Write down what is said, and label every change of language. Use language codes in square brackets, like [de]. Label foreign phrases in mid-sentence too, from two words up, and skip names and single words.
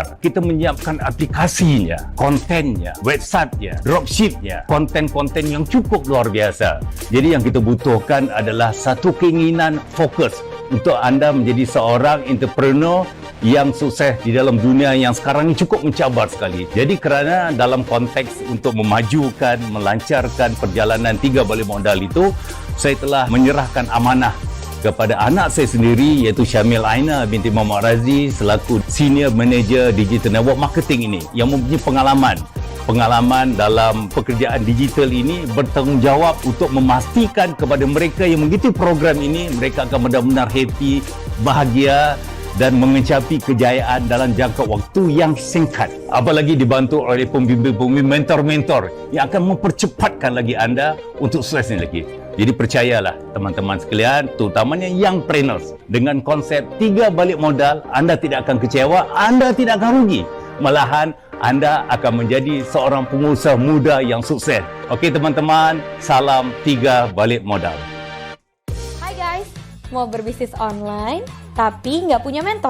[ms] Kita menyiapkan aplikasinya, kontennya, websitenya, dropshipnya, konten-konten yang cukup luar biasa. Jadi yang kita butuhkan adalah satu keinginan fokus untuk Anda menjadi seorang entrepreneur yang sukses di dalam dunia yang sekarang ini cukup mencabar sekali. Jadi kerana dalam konteks untuk memajukan, melancarkan perjalanan 3 balik modal itu, saya telah menyerahkan amanah kepada anak saya sendiri iaitu Syamil Aina binti Muhammad Razi selaku [en] Senior Manager Digital Network Marketing [ms] ini yang mempunyai pengalaman dalam pekerjaan digital ini, bertanggungjawab untuk memastikan kepada mereka yang mengikuti program ini mereka akan benar-benar happy, bahagia dan mengecapi kejayaan dalam jangka waktu yang singkat. Apalagi dibantu oleh pembimbing-pembimbing, mentor-mentor yang akan mempercepatkan lagi anda untuk sukses ni lagi. Jadi percayalah teman-teman sekalian, terutamanya [en] young trainers, [ms] dengan konsep 3 balik modal, anda tidak akan kecewa, anda tidak akan rugi. Malahan anda akan menjadi seorang pengusaha muda yang sukses. Okey teman-teman, salam 3 balik modal. [id] Hai guys, mau berbisnis online tapi nggak punya mentor?